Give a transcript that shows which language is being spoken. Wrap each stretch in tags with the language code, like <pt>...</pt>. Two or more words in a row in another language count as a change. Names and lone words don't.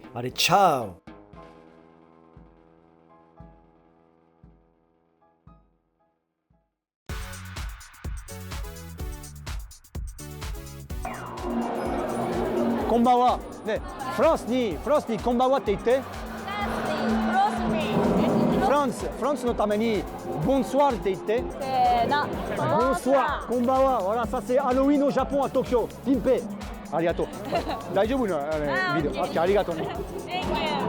<fr>Allez, ciao!</fr> <ja>Konbanwa. 네, France にこんばんはって言って。 France のために bonsoir って言って。bonsoir こんばんは。</ja> <fr>voilà ça c'est Halloween au Japon à Tokyo.</fr> <ja>ピンペイ。ありがとう。大丈夫なビデオ。ありがとうね。</ja>